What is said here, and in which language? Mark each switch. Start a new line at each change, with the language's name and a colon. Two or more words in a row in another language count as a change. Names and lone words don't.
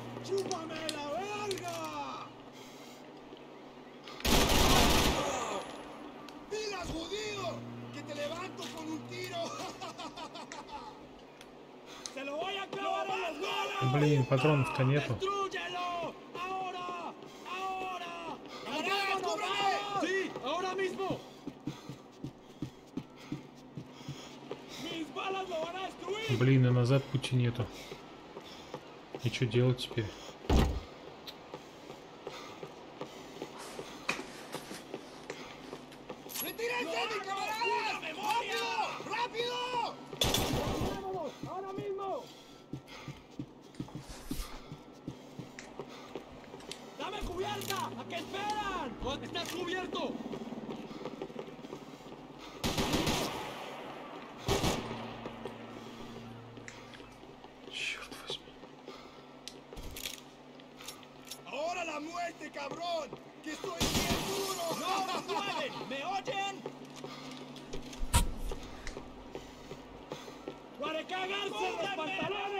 Spanish: ¡Chúpame la verga! ¡Digas, judío! ¡Que te levanto con un tiro! ¡Se lo voy a clavar en los huevos!
Russian: Блин, патронов-то нету.
Spanish: ¡Destrúyelo! ¡Ahora! ¡Ahora! ¡Camaradas, cúbreme! ¡Sí! ¡Ahora mismo! ¡Mis balas lo van a destruir!
Russian: Блин, и назад пути нету. И что делать теперь?
Spanish: ¡Retírense, mis camaradas! ¡Rápido! ¡Rápido! ¡Vámonos! ¡Ahora mismo! ¡Dame cubierta! ¿A qué esperan? ¡Estás cubierto!
Russian: Черт возьми.
Spanish: ¡Ahora la muerte, cabrón! ¡Que estoy bien duro! ¡No se mueven! ¿Me oyen? ¡Para cagarse los pantalones!